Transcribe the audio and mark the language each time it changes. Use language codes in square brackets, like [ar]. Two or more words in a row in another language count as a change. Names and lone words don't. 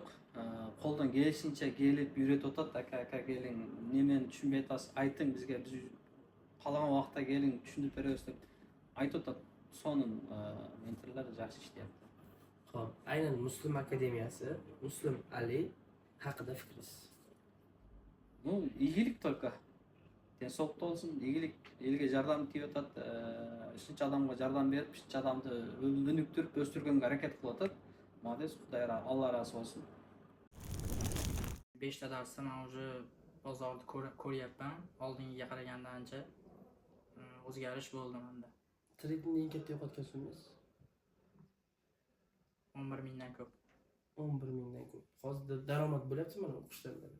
[uz] Qo'ldan kelishincha kelib yurib o'tadi, aka keling, nimani tushunmay turasiz, ayting bizga, biz qolgan vaqtda keling, tushuntirib beramiz deb aytib o'tadi. So'ning mentorlar yaxshi ishlayapti. Xo'p, aynan Muslum akademiyasi, Muslum Ali haqida fikringiz? [kk] Iyilik только. денсаулықта болсын, игілік, елге жардам тиіп жатады, үшінші адамға жардам беріп, үшінші адамды өніктіріп, өстіргенге әрекет қылып жатады. Молодец, Құдай Алла разы болсын. [uz] 5 ta darsda men уже bozorni ko'ryapman. Oldingiga qaraganda ancha o'zgarish bo'ldi menda. Tradingda eng katta yo'qotgan sumangiz? 11 mingdan ko'p. 11 mingdan ko'p. Hozirda daromad bo'lyapti mana o'qishdan beri.